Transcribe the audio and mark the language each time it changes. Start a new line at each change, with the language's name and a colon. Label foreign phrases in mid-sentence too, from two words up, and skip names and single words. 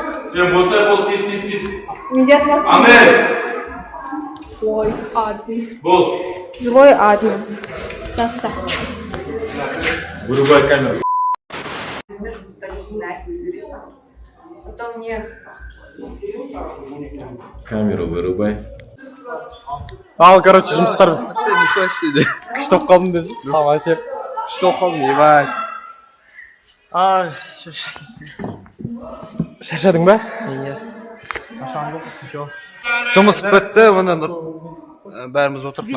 Russian: Медет нас не любит. Ой, адный. Злой админ. Просто. Вырубай камеру. Потом мне... Камеру вырубай.
Kazakh: Ал, короче, жұмыстар күшті болып қалдым десің. Тамаша ше. Күшті болып қалдым, ебай. Шаршадың ба? Жұмыс бітті, міне бәріміз отырып.